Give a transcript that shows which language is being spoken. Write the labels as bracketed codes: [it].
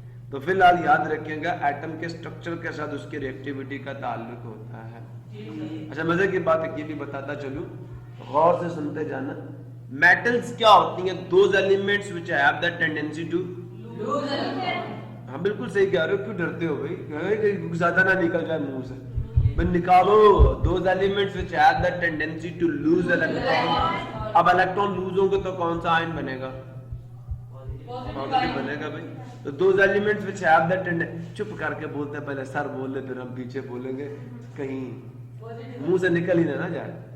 [ur] تو فی الحال یاد رکھیں گا ایٹم کے سٹرکچر کے ساتھ اس کی ریئیکٹیوٹی کا تعلق ہوتا ہے. اچھا مزے کی بات یہ بھی بتاتا چلوں, غور سے سنتے جانا. میٹلز کیا ہوتی ہیں؟ [en] Those elements which have the tendency to lose element. [ur] ہاں بالکل صحیح کہہ رہے ہو, کیوں ڈرتے ہو بھائی, زیادہ نہ نکل جائے منہ سے. نکالو [en] those elements which have the tendency to lose electron. [ur] اب electron lose ہوں گے تو کون سا آئن بنے گا؟ پازیٹیو بنے گا بھائی. تو [en] those elements which have the tendency, [ur] چپ کر کے بولتے ہیں پہلے سر بول لے پھر ہم پیچھے بولیں گے کہیں منہ سے نکل ہی نہ جائے.